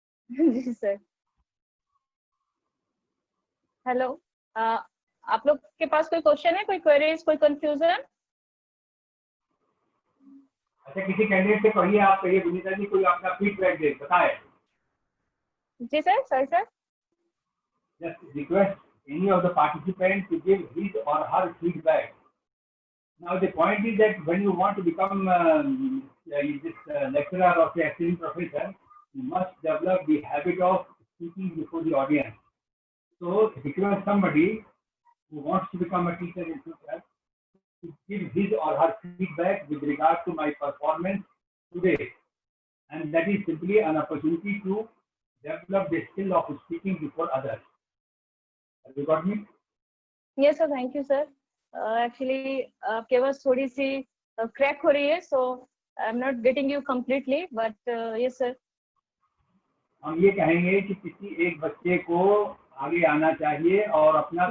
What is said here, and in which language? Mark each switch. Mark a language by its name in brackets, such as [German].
[Hindi] जी sir. Hello, आप लोग के पास कोई क्वेश्चन है, कोई क्वेरीज, कोई कंफ्यूजन? अच्छा, किसी कैंडिडेट से कहिए, आप कहिए विनीता जी कोई अपना फीडबैक दे, बताए। जी sir, sir [English] Just request any of the participants to give his or her feedback. Now the point is that when you want to become this lecturer or say assistant professor, you must develop the habit of speaking before the audience. So request somebody who wants to become a teacher in future to give his or her feedback with regard to my performance today, and that is simply an opportunity to develop the skill of speaking before others. Have you got me? Yes sir, thank you sir. Actually [Hindi] आपके पास थोड़ी सी crack हो रही है, [English] so I'm not getting you completely, but yes sir. [Hindi] हम ये कहेंगे कि किसी एक बच्चे को आगे आना चाहिए और अपना